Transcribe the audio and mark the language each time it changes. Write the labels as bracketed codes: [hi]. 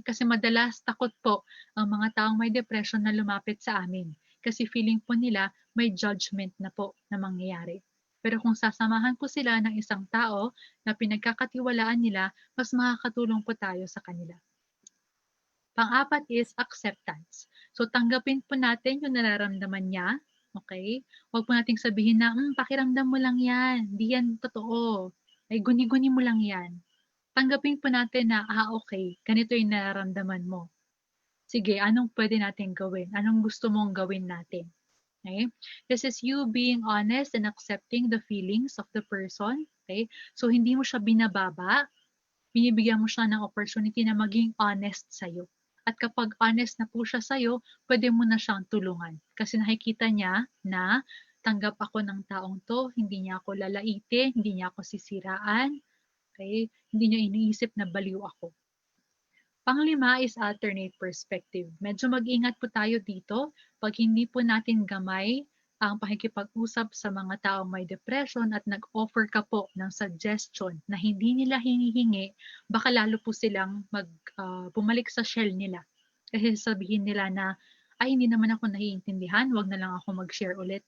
[tl] Kasi madalas takot po ang mga taong may depression na lumapit sa amin. Kasi feeling po nila may judgment na po na mangyayari. Pero kung sasamahan po sila ng isang tao na pinagkakatiwalaan nila, mas makakatulong po tayo sa kanila. Pang-apat [en] is acceptance. [tl] So tanggapin po natin yung nararamdaman niya. Okay? Huwag po nating sabihin na, pakiramdam mo lang yan. Di yan totoo. Ay, guni-guni mo lang yan. Tanggapin po natin na, okay, ganito yung nararamdaman mo. Sige, anong pwede natin gawin? Anong gusto mong gawin natin? [en] Okay? This is you being honest and accepting the feelings of the person. Okay? [tl] So, hindi mo siya binababa. Binibigyan mo siya ng opportunity na maging honest sa'yo. At kapag honest na po siya sa'yo, pwede mo na siyang tulungan. Kasi nakikita niya na tanggap ako ng taong to, hindi niya ako lalaitin, hindi niya ako sisiraan. Okay? Hindi niya iniisip na baliw ako. Panglima [en] is alternate perspective. [tl] Medyo mag-ingat po tayo dito pag hindi po natin gamay ang pakikipag-usap sa mga taong may depression at nag-offer ka po ng suggestion na hindi nila hinihingi, baka lalo po silang bumalik sa shell nila. Kasi sabihin nila na, ay hindi naman ako naiintindihan, wag na lang ako mag-share ulit.